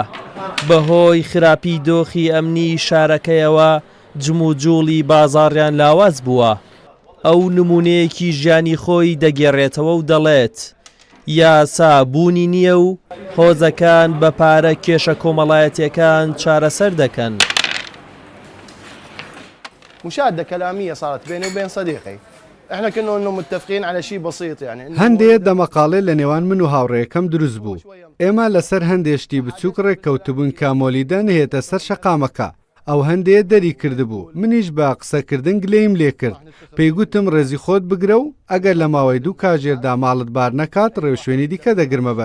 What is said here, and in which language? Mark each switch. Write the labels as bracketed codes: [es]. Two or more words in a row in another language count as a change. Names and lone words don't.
[ku] بەهۆی خراپی دۆخی ئەمنی شارەکەیەوە جموجوڵی بازاڕیان لاواز بووە. ئەو نمونەیەکی ژیانی خۆی دەگێڕێتەوە و دەڵێت یاسا بوونی نییە و هۆزەکان بە پارە کێشە کۆمەڵایەتیەکان چارەسەر دەکەن. [ar] مشادة كلامية صارت بيني وبين صديقي. احنا كنا انه متفقين على شيء بسيط يعني [ku] هەندێک دەمەقاڵێ لە نێوان من و هاوڕێیەکەم دروست بوو. ئێمە لەسەر هەندێشتی بچووک ڕێککەوتبوون کامۆلیدە نهێتە سەر شەقامەکە. ئەو هەندێک دەری کردبوو. منیش بە قسەکردن گلەیم لێ کرد. پێیگوتم ڕێزی خۆت بگرە و ئەگەر لە ماوەی 2 کاژێردا ماڵت بار نەکات ڕێوشوێنی دیکە دەگرمە بەر.